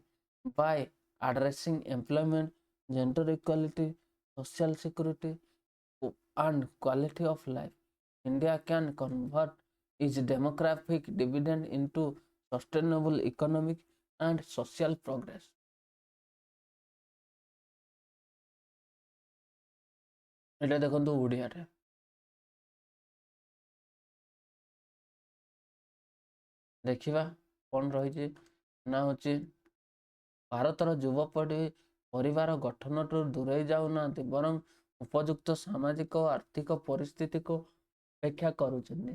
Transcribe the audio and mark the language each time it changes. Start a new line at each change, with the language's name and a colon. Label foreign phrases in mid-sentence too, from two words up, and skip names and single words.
English: By addressing employment, gender equality, social security and quality of life, India can convert its demographic dividend into sustainable economic and social progress.
Odia: এটা ଦେଖନ୍ତୁ ଓଡ଼ିଆରେ, ଦେଖିବା କ'ଣ ରହିଛି, ନା ହେଉଛି ଭାରତର ଯୁବପିଢ଼ି ପରିବାର ଗଠନଠୁ ଦୂରେଇ ଯାଉନାହାନ୍ତି, ବରଂ ଉପଯୁକ୍ତ ସାମାଜିକ ଓ ଆର୍ଥିକ ପରିସ୍ଥିତିକୁ ଅପେକ୍ଷା କରୁଛନ୍ତି।